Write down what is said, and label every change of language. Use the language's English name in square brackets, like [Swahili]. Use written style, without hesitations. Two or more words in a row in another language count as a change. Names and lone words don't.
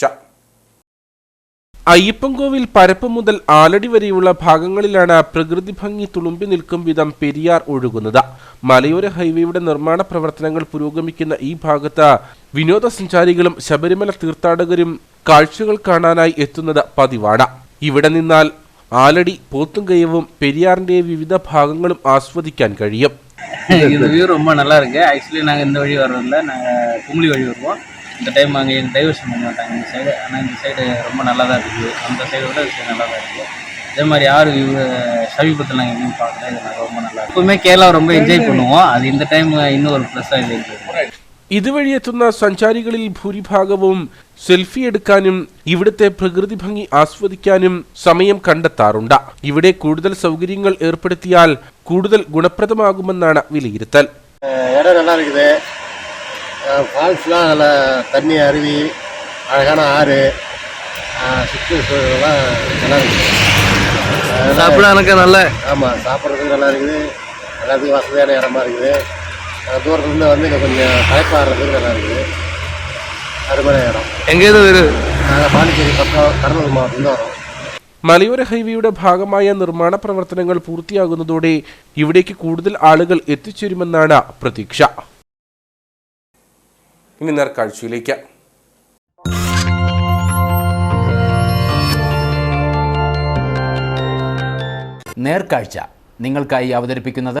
[Malayalam] അയ്യപ്പൻകോവിൽ പരപ്പ് മുതൽ ആലടി വരെയുള്ള ഭാഗങ്ങളിലാണ് പ്രകൃതി ഭംഗി തുളുമ്പി നിൽക്കും വിധം പെരിയാർ ഒഴുകുന്നത്. മലയോര ഹൈവേയുടെ നിർമ്മാണ പ്രവർത്തനങ്ങൾ പുരോഗമിക്കുന്ന ഈ ഭാഗത്ത് വിനോദസഞ്ചാരികളും ശബരിമല തീർത്ഥാടകരും കാഴ്ചകൾ കാണാനായി എത്തുന്നത് പതിവാണ്. ഇവിടെ നിന്നാൽ ആലടി, പോത്തുങ്കയവും പെരിയാറിന്റെ വിവിധ ഭാഗങ്ങളും ആസ്വദിക്കാൻ കഴിയും. [Tamil] இந்த வியூ ரொம்ப நல்லா இருக்கு. ஆக்சுவலி நாங்கள் இந்த வழி வர்றதில்ல, நாங்கள் கும்பலி வழி வருவோம். இந்த டைம் அங்கே எங்கள் டைவர்ஷன் பண்ண மாட்டாங்க இந்த சைடு. ஆனால் இந்த சைடு ரொம்ப நல்லா தான் இருக்குது. அந்த சைடு விட இந்த சைடு நல்லா தான் இருக்குது. அதே மாதிரி யார் வியூ சமீபத்தில் நாங்கள் எங்கேயும் பார்க்கல. இது நாங்கள் ரொம்ப நல்லா எப்பவுமே கேரளா ரொம்ப என்ஜாய் பண்ணுவோம். அது இந்த டைம் இன்னும் ஒரு ப்ளஸ்ஸாக இருக்குது. [Malayalam] ഇതുവഴി എത്തുന്ന സഞ്ചാരികളിൽ ഭൂരിഭാഗവും സെൽഫി എടുക്കാനും ഇവിടുത്തെ പ്രകൃതി ഭംഗി ആസ്വദിക്കാനും സമയം കണ്ടെത്താറുണ്ട്. ഇവിടെ കൂടുതൽ സൗകര്യങ്ങൾ ഏർപ്പെടുത്തിയാൽ കൂടുതൽ ഗുണപ്രദമാകുമെന്നാണ് വിലയിരുത്തൽ. [Tamil] இடம் நல்லா இருக்குது. ஃபால்ஸ்லாம் நல்லா தண்ணி, அருவி, அழகான ஆறு, சுற்றுச்சூழலாம் நல்லா இருக்குது. சாப்பிட எனக்கு நல்ல ஆமாம், சாப்பிட்றதுக்கு நல்லா இருக்குது. எல்லாத்துக்கும் வசதியான இடமா இருக்குது. தூரத்துலேருந்து வந்து இங்கே கொஞ்சம் களைப்பாடுறதுக்கு நல்லா இருக்குது. அருமையான இடம். எங்கேயிருந்து வரும்? நாங்கள் பாண்டிச்சேரி பக்கம் கடலூர் மாவட்டத்தில் வரோம். [Malayalam] മലയോര ഹൈവേയുടെ ഭാഗമായ നിർമ്മാണ പ്രവർത്തനങ്ങൾ പൂർത്തിയാകുന്നതോടെ ഇവിടേക്ക് കൂടുതൽ ആളുകൾ എത്തിച്ചേരുമെന്നാണ് പ്രതീക്ഷ. ഇനി നേർക്കാഴ്ചയിലേക്ക്. നേർക്കാഴ്ച നിങ്ങൾക്കായി അവതരിപ്പിക്കുന്നത്